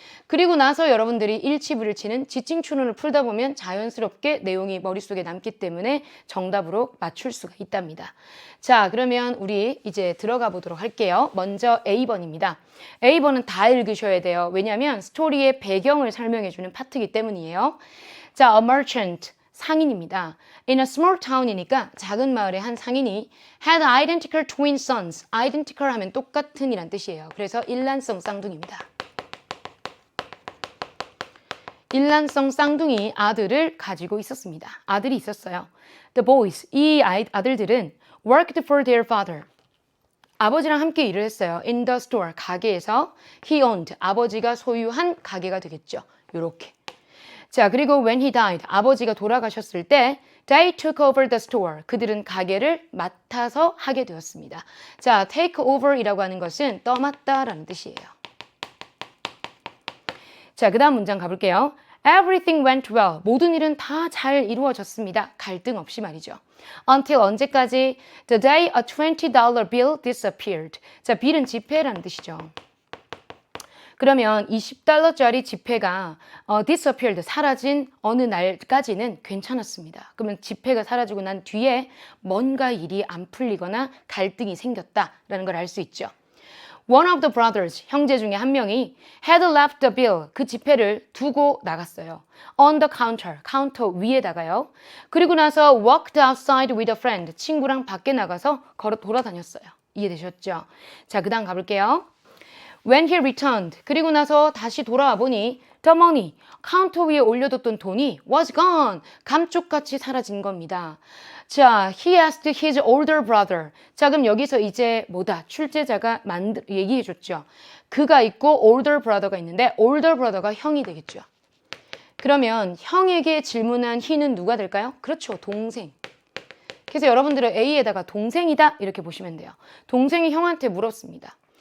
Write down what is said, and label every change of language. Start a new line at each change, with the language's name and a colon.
Korean: 그리고 나서 여러분들이 일치불일치는 지칭 추론을 풀다 보면 자연스럽게 내용이 머릿속에 남기 때문에 정답으로 맞출 수가 있답니다. 자, 그러면 우리 이제 들어가 보도록 할게요. 먼저 A번입니다. A번은 다 읽으셔야 돼요. 왜냐하면 스토리의 배경을 설명해주는 파트이기 때문이에요. 자,
English: a merchant,
Korean: 상인입니다.
English: In a small town이니까
Korean: 작은 마을의 한 상인이
English: had identical twin sons.
Korean: identical 하면 똑같은 이란 뜻이에요. 그래서 일란성 쌍둥이입니다. 일란성 쌍둥이 아들을 가지고 있었습니다. 아들이 있었어요.
English: The boys,
Korean: 이 아들들은
English: worked for their father.
Korean: 아버지랑 함께 일을 했어요.
English: In the store,
Korean: 가게에서.
English: He owned,
Korean: 아버지가 소유한 가게가 되겠죠. 요렇게.
English: 자, 그리고 when he died,
Korean: 아버지가 돌아가셨을 때
English: they took over the store.
Korean: 그들은 가게를 맡아서 하게 되었습니다. 자, take over이라고 하는 것은 떠맡다라는 뜻이에요. 자, 그 다음 문장 가볼게요.
English: Everything went well.
Korean: 모든 일은 다 잘 이루어졌습니다. 갈등 없이 말이죠. Until 언제까지?
English: The day a $20 bill disappeared.
Korean: 자, bill은 지폐라는 뜻이죠. 그러면 20달러짜리 지폐가 disappeared, 사라진 어느 날까지는 괜찮았습니다. 그러면 지폐가 사라지고 난 뒤에 뭔가 일이 안 풀리거나 갈등이 생겼다라는 걸 알 수 있죠.
English: One of the brothers, 형제 중에 한 명이 had left the bill,
Korean: 그 지폐를 두고 나갔어요.
English: On the counter,
Korean: 카운터 위에다가요. 그리고 나서
English: walked outside with a friend,
Korean: 친구랑 밖에 나가서 걸어 돌아다녔어요. 이해되셨죠? 자, 그 다음 가볼게요.
English: When he returned,
Korean: 그리고 나서 다시 돌아와 보니 the money, 카운터 위에 올려뒀던 돈이
English: was gone,
Korean: 감쪽같이 사라진 겁니다.
English: 자, he asked his older brother.
Korean: 자, 그럼 여기서 이제 뭐다? 출제자가 얘기해줬죠. 그가 있고 older brother가 있는데 older brother가 형이 되겠죠. 그러면 형에게 질문한 he는 누가 될까요? 그렇죠, 동생. 그래서 여러분들은 A에다가 동생이다 이렇게 보시면 돼요. 동생이 형한테 물었습니다.